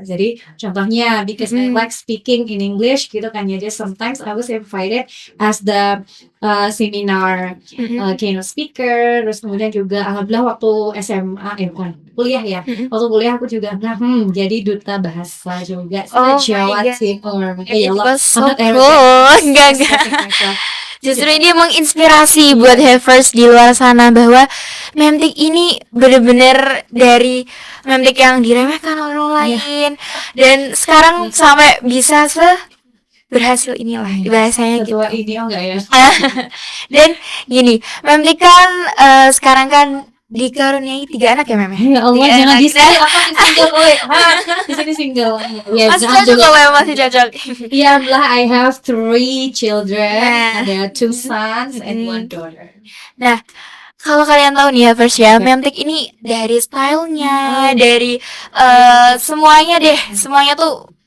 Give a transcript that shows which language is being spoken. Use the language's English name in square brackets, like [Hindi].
[Indonesian] Jadi contohnya [English] because I like speaking in English [Indonesian] gitu kan, jadi [English] sometimes I was invited as the seminar keynote speaker. [Indonesian] Terus kemudian juga alhamdulillah waktu SMA bukan kuliah ya, waktu kuliah aku juga jadi duta bahasa juga Jawa Timur. Ya Allah, [English] so cool. [Indonesian] Enggak. Justru ini menginspirasi buat Havers di luar sana bahwa Memtik ini bener-bener dari Memtik yang diremehkan orang lain dan sekarang sampai bisa berhasil inilah bahasanya gitu. Ketua ini enggak ya? Dan gini, Memtik kan sekarang kan dikaruniai 3 anak ya, Mem? Ya Allah, jangan di sini aku single, di sini single. Ya, masih cocok kalau yang masih cocok. [English] Iya, I have 3 children, [Indonesian] ada [English] 2 sons and 1 daughter. [Indonesian] Nah, kalau kalian tahu nih ya, First ya, Memtik ini dari stylenya, dari semuanya deh, semuanya tuh